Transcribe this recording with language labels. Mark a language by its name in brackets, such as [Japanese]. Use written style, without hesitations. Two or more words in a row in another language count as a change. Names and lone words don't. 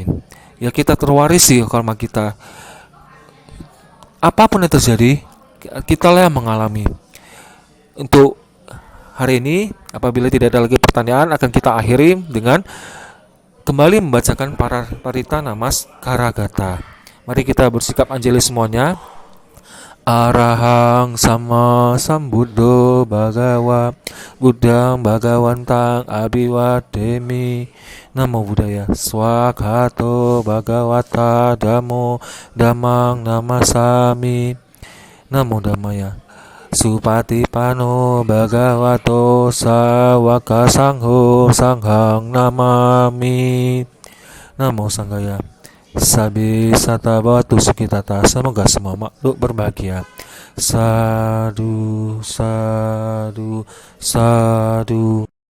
[Indonesian] Ya, kita terwarisi karma kita. Apapun yang terjadi, kita lah yang mengalami. Untuk hari ini, apabila tidak ada lagi pertanyaan, akan kita akhiri dengan kembali membacakan Parita Namaskara. Mari kita bersikap anjali semuanya. [Pali] Arahang sama sambuddho bhagawa buddhang bhagawantang abhiwademi. Namo Buddhaya. Swakhato bhagawata dhammo dhammang namasami. Namo Dhammaya. Supatipano bhagavato sawaka sangho sanghang namami. Namo Sanghaya. Sabi satabatu sukitata. [Indonesian] Semoga semua makhluk berbahagia. [Pali] Sadu, sadu, sadu.